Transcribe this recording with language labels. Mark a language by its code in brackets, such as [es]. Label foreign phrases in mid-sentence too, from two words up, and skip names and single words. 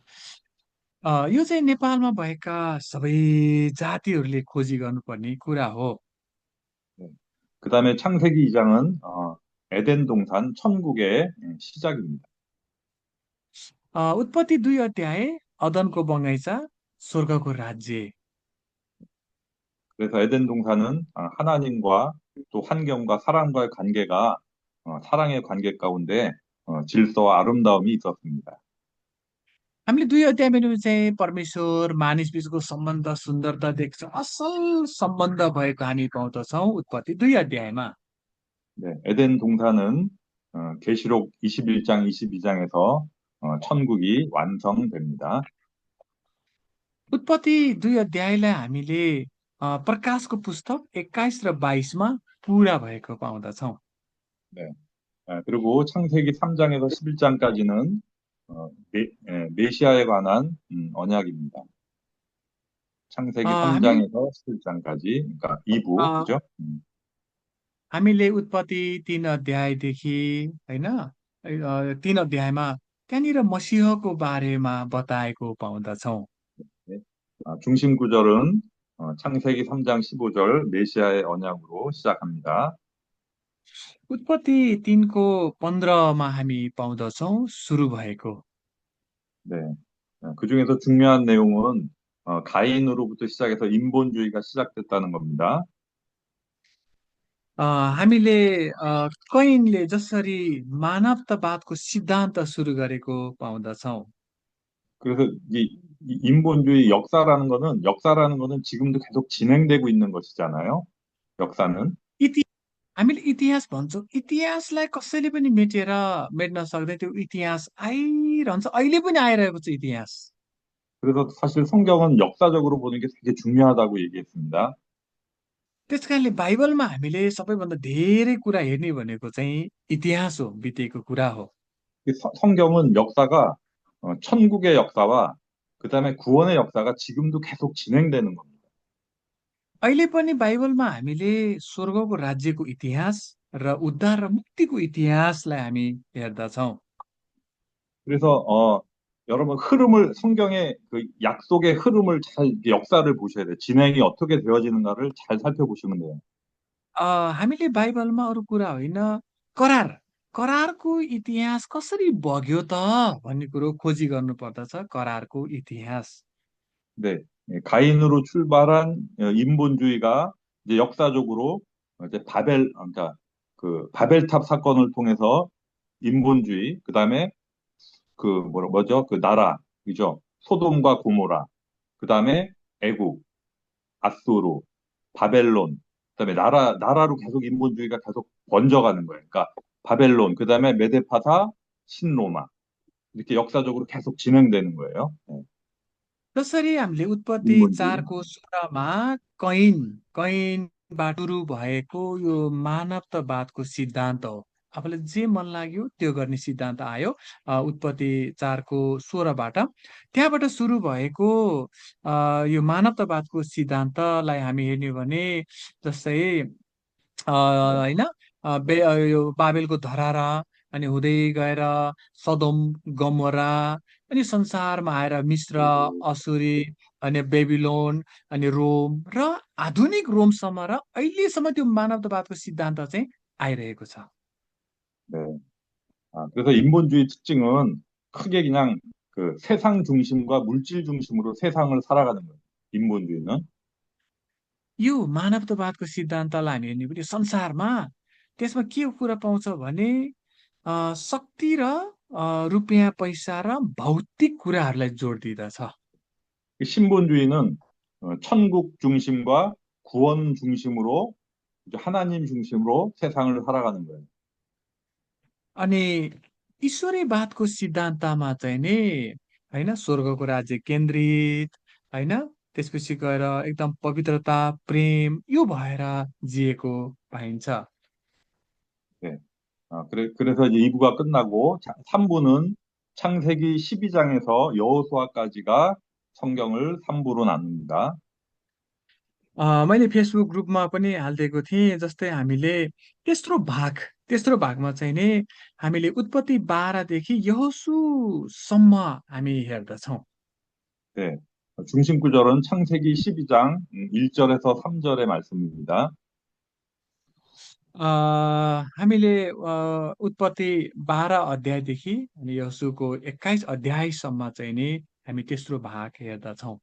[ne] यो चाहिँ नेपालमा भएका सबै जातिहरूले खोजी गर्नुपर्ने कुरा हो। [ko] 네. 그다음에 창세기 2장은 에덴 동산 천국의 시작입니다. [ne] उत्पत्ति 2 अध्याय अदनको बगैँचा, स्वर्गको राज्य। [ko] 그래서 에덴 동산은 하나님과 또 환경과 사람과의 관계가 사랑의 관계 가운데 질서와 아름다움이 있었습니다. [ne] हामीले 2 अध्यायमा हेर्नु चाहिँ परमेश्वर मानिस बीचको सम्बन्ध सुन्दरता देख्छौँ। असल सम्बन्ध भएको हामी पाउँदछौँ उत्पत्ति 2 अध्यायमा। [ko] 네, 에덴 동산은 계시록 21장, 22장에서 천국이 완성됩니다. [ne] उत्पत्ति 2 अध्यायलाई हामीले प्रकाशको पुस्तक 21 र 22 मा पुरा भएको पाउँदछौँ। [ko] 네. 그리고 창세기 3장에서 11장까지는 메시아에 관한 언약입니다. 창세기 [ne] हामी [ko] 3장에서 11장까지, 그러니까 2부, अ, 그죠? [ne] हामीले उत्पत्ति 3 अध्यायदेखि होइन 3 अध्यायमा त्यहाँनिर मसिहको बारेमा बताएको पाउँदछौँ। [ko] 네. 중심 구절은 창세기 3장 15절 메시아의 언약으로 시작합니다. [ne] उत्पत्ति 3को 15मा हामी पाउँदछौँ सुरु भएको। [ko] 네. 그 중에서 중요한 내용은 가인으로부터 시작해서 인본주의가 시작됐다는 겁니다. [ne] हामीले कैनले जसरी मानवतावादको सिद्धान्त सुरु गरेको पाउँदछौँ। [ko] 그래서 이 인본주의 역사라는 거는 지금도 계속 진행되고 있는 것이잖아요. 역사는. [ne] इति हामीले इतिहास भन्छौँ, इतिहासलाई कसैले पनि मेट्न सक्दैन। त्यो इतिहास आइरहन्छ, अहिले पनि आइरहेको छ इतिहास। [ko] 그래서 사실 성경은 역사적으로 보는 게 되게 중요하다고 얘기했습니다. [ne] त्यस कारणले बाइबलमा हामीले सबैभन्दा धेरै कुरा हेर्ने भनेको चाहिँ इतिहास हो, बितेको कुरा हो। [ko] 성경은 역사가 천국의 역사와 그다음에 구원의 역사가 지금도 계속 진행되는 겁니다. [ne] अहिले पनि बाइबलमा हामीले स्वर्गको राज्यको इतिहास र उद्धार र मुक्तिको इतिहासलाई हामी हेर्दछौँ। [ko] 그래서 여러분 성경의 그 약속의 흐름을 역사를 보셔야 돼요. 진행이 어떻게 되어지는가를 잘 살펴보시면 돼요. [ne] हामीले बाइबलमा अरू कुरा होइन, करार करारको इतिहास कसरी बग्यो त भन्ने कुरो खोजी गर्नु पर्दछ। करारको इतिहास [ko] 네, 가인으로 출발한 인본주의가 이제 역사적으로 이제 그러니까 그 바벨탑 사건을 통해서 인본주의, 그다음에 뭐죠? 그 나라, 그죠? 소돔과 고모라, 그다음에 애국, 아수르, 바벨론, 그다음에 나라로 계속 인본주의가 계속 번져가는 거예요. 그러니까 바벨론, 그다음에 메데파사, 신로마 이렇게 역사적으로 계속 진행되는 거예요. 네, [ne] जसरी हामीले उत्पत्ति [ko] 인본주의. [ne] 4को 16मा कैनबाट सुरु भएको यो मानवतावादको सिद्धान्त हो। आफूलाई जे मन लाग्यो त्यो गर्ने सिद्धान्त आयो उत्पत्ति 4को 16बाट। त्यहाँबाट सुरु भएको यो मानवतावादको सिद्धान्तलाई हामी हेर्ने हो भने जस्तै [ko] 네, [ne] होइन यो बाबेलको धरारा अनि हुँदै गएर सदोम गमोरा अनि संसारमा आएर मिस्र असुरी अनि बेबिलोन अनि रोम र आधुनिक रोमसम्म र अहिलेसम्म त्यो मानवतावादको सिद्धान्त चाहिँ आइरहेको छ। [ko] 네. 그래서 인본주의 특징은 크게 그냥 그 세상 중심과 물질 중심으로 세상을 살아가는 거예요. 인본주의는. [ne] यो मानवतावादको सिद्धान्तलाई हामी हेर्ने भने संसारमा त्यसमा के कुरा पाउँछ भने शक्ति र रुपियाँ पैसा र भौतिक कुराहरूलाई जोड दिँदछ। [ko] 신본주의는 천국 중심과 구원 중심으로 이제 하나님 중심으로 세상을 살아가는 거예요. [ne] अनि ईश्वरीवादको सिद्धान्तमा चाहिँ नि होइन स्वर्गको राज्य केन्द्रित होइन त्यसपछि गएर एकदम पवित्रता प्रेम यो भएर जिएको पाइन्छ। [ko] 네. 그래서 이제 2부가 끝나고 3부는 창세기 12장에서 여호수아까지가 성경을 3부로 나눕니다. [ne] मैले फेसबुक ग्रुपमा पनि हालिदिएको थिएँ जस्तै हामीले तेस्रो भागमा चाहिँ नि हामीले उत्पत्ति 12देखि यहोशुसम्म हामी हेर्दछौँ। [ko] 네. 중심 구절은 창세기 12장 1절에서 3절의 말씀입니다. [ne] हामीले उत्पत्ति 12 अध्यायदेखि अनि यहोशुको 21 अध्यायसम्म चाहिँ नि हामी तेस्रो भाग हेर्दछौँ।